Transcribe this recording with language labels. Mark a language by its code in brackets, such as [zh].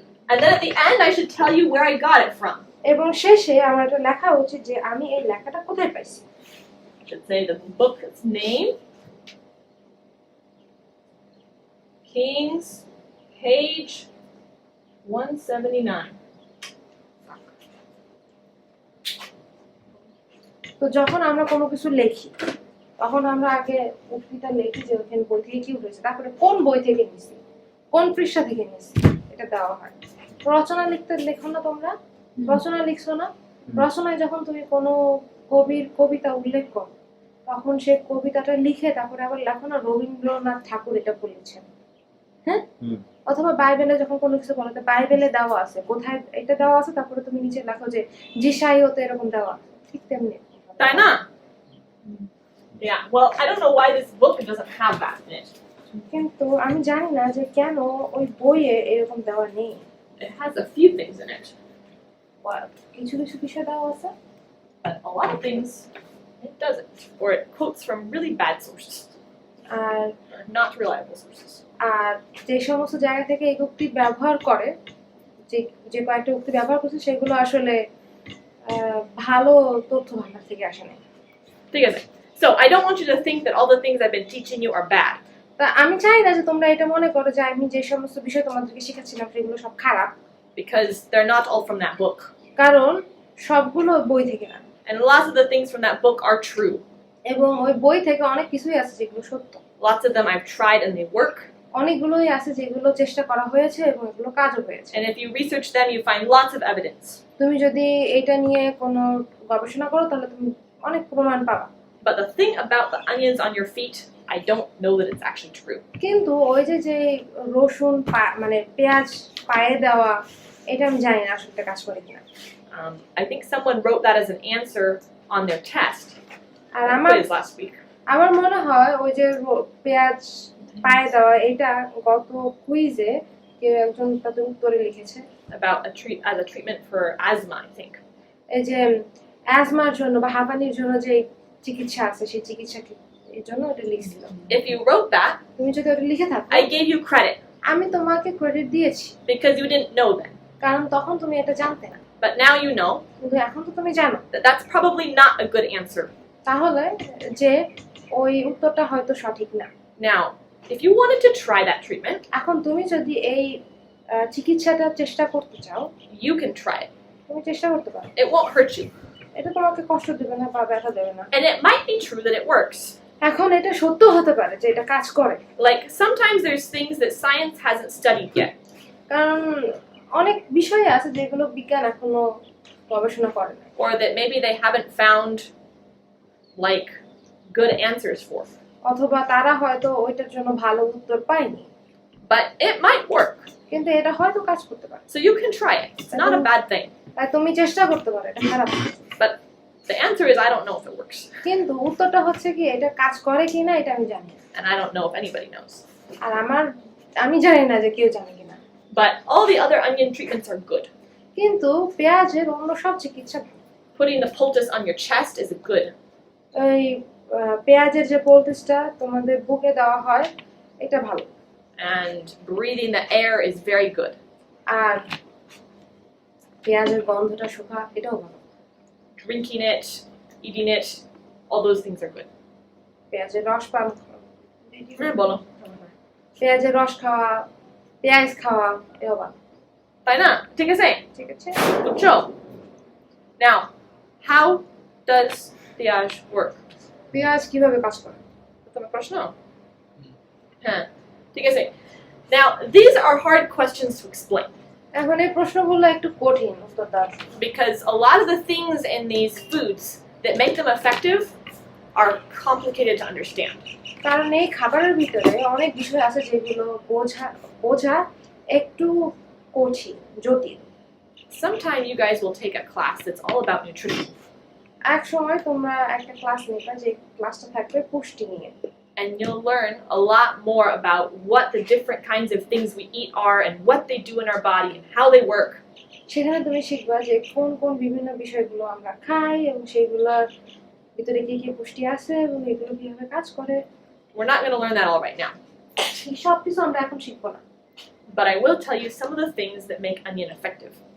[en] And then at the end I should tell you where I got it from. [bn] এবং শেষে আমার এটা লেখা উচিত যে আমি এই লেখাটা কোথায় পাইছি। [en] I should say the book's name, Kings, page 179. [bn] তো যখন আমরা কোনো কিছু লিখি তখন আমরা আগে উক্তিটা লিখি যে ওখানে বই থেকে কি উঠেছে, তারপরে কোন বই থেকে নিছি, কোন পৃষ্ঠা থেকে নিছি, এটা দেওয়া হয়। রচনা লিখতে লেখো না তোমরা? রচনা লিখছো না? রচনায় যখন তুমি কবির কবিতা উল্লেখ করো, তখন সে কবিতাটা লিখে তারপরে আবার লেখো না রবীন্দ্রনাথ ঠাকুর এটা বলেছেন, হ্যাঁ? অথবা বাইবেলে যখন কোনো কিছু বলো, বাইবেলে দেওয়া আছে, কোথায় এটা দেওয়া আছে, তারপরে তুমি নিচে লেখো যে জিসাইওতে এরকম দেওয়া আছে, ঠিক তেমনি। তাই না? [en] Yeah, well, I don't know why this book doesn't have that in it. [bn] কিন্তু আমি জানি না যে কেন ওই বইয়ে এরকম দেওয়া নেই। [en] It has a few things in it, [bn] কিছু কিছু বিষয় দেওয়া আছে, [en] but a lot of things it doesn't, or it quotes from really bad sources, [bn] আর [en] or not reliable sources. [bn] আর যে সমস্ত জায়গা থেকে এই উক্তি ব্যবহার করে, যে যে কয়েকটা উক্তি ব্যবহার করছে সেগুলো আসলে ভালো তথ্য ভান্ডার থেকে আসে না। ঠিক আছে, [en] so I don't want you to think that all the things I've been teaching you are bad. [bn] তা আমি চাই না যে তোমরা এটা মনে করো যে আমি যে সমস্ত বিষয় তোমাদেরকে শেখাচ্ছিলাম সেগুলো সব খারাপ, [en] Because they're not all from that book. [bn] কারণ সবগুলো বই থেকে না, [en] And lots of the things from that book are true. [bn] এবং ওই বই থেকে অনেক কিছুই আছে যেগুলো সত্য, [en] Lots of them I've tried and they work. [bn] অনেকগুলোই আছে যেগুলো চেষ্টা করা হয়েছে এবং এগুলো কাজও হয়েছে। [en] And if you research them, you find lots of evidence. [bn] তুমি যদি এটা নিয়ে কোনো গবেষণা করো তাহলে তুমি অনেক প্রমাণ পাবা। [en] But the thing about the onions on your feet, I don't know that it's actually true. [bn] কিন্তু ওই যে যে রসুন মানে পেঁয়াজ পায়ে দেওয়া, এটা আমি জানি না আসলে কাজ করে কিনা। [en] I think someone wrote that as an answer on their test. [bn] আর [en] Quiz last week. [bn] আমার মনে হয় ওই যে পেঁয়াজ পায়ে দেওয়া এটা গত কুইজে কেউ একজন তাদের উত্তরে লিখেছে [en] About as a treatment for asthma, I think. [bn] এই যে অ্যাজমার জন্য বা হাঁপানির জন্য যে চিকিৎসা আছে সেই চিকিৎসা এর জন্য ওটা লিখছিল। [en] If you wrote that, [bn] তুমি যদি ওটা লিখে থাকো, [en] I gave you credit. [bn] আমি তোমাকে ক্রেডিট দিয়েছি, [en] Because you didn't know then. [bn] কারণ তখন তুমি এটা জানতে না, [en] But now you know [bn] কিন্তু এখন তো তুমি জানো। [en] that that's probably not a good answer. [bn] তাহলে যে ওই উত্তরটা হয়তো সঠিক না। [en] Now, if you wanted to try that treatment, [bn] এখন তুমি যদি এই চিকিৎসাটা চেষ্টা করতে চাও, [en] you can try it. [bn] তুমি চেষ্টা করতে পারো, [en] It won't hurt you. [bn] এটা তোমাকে কষ্ট দেবে না বা ব্যথা দেবে না। [en] And it might be true that it works. [bn] এখন এটা সত্য হতে পারে যে এটা কাজ করে, [en] Like sometimes there's things that science hasn't studied yet. [bn] কারণ অনেক বিষয় আছে যেগুলো বিজ্ঞান এখনো গবেষণা করে না, [en] Or that maybe they haven't found like good answers for. [bn] অথবা তারা হয়তো ওইটার জন্য ভালো উত্তর পায়নি, [en] But it might work. [bn] কিন্তু এটা হয়তো কাজ করতে পারে। [en] So you can try it. It's not a bad thing. [bn] তাই তুমি চেষ্টা করতে পারো, এটা খারাপ না। [en] But the answer is I don't know if it works. [bn] কিন্তু উত্তরটা হচ্ছে কি এটা কাজ করে কিনা এটা আমি জানি না, [en] And I don't know if anybody knows. [bn] আর আমি জানি না যে কেউ জানে কিনা। [en] But all the other onion treatments are good. [bn] কিন্তু পেঁয়াজের অন্য সব চিকিৎসা ভালো। [en] Putting the poultice on your chest is good. [bn] এই পেঁয়াজের যে পোলটিসটা তোমাদের বুকে দেওয়া হয় এটা ভালো, [en] And breathing the air is very good. [bn] আর পেঁয়াজের গন্ধটা শুকা এটাও ভালো। [en] Drinking it, eating it, all those things are good. [bn] পেঁয়াজের রস পান, বলো। পেঁয়াজের রস খাওয়া, পেঁয়াজ খাওয়া এটাও ভালো। তাই না? ঠিক আছে? ঠিক আছে। বুঝছো? [en] Now, how does পেঁয়াজ work? [bn] পেঁয়াজ কিভাবে কাজ করে? তোমার প্রশ্ন? হ্যাঁ, ঠিক আছে। [en] Now, these are hard questions to explain. [bn] এখন এই প্রশ্নগুলো একটু কঠিন উত্তর দেওয়া, [en] Because a lot of the things in these foods that make them effective are complicated to understand. [bn] কারণ এই খাবারের ভিতরে অনেক বিষয় আছে যেগুলো বোঝা একটু কঠিন, জটিল। [en] Sometime you guys will take a class that's all about nutrition. [bn] এক সময় তোমরা একটা ক্লাস নিবা যে ক্লাসটা থাকবে পুষ্টি নিয়ে, [en] And you'll learn a lot more about what the different kinds of things we eat are and what they do in our body and how they work. [bn] সেখানে তুমি শিখবা যে কোন কোন বিভিন্ন বিষয়গুলো আমরা খাই এবং সেগুলোর ভিতরে কি কি পুষ্টি আছে এবং এগুলো কিভাবে কাজ করে। [en] We're not going to learn that all right now. [bn] এই সব কিছু আমরা এখন শিখবো না, [en] But I will tell you some of the things that make onion effective.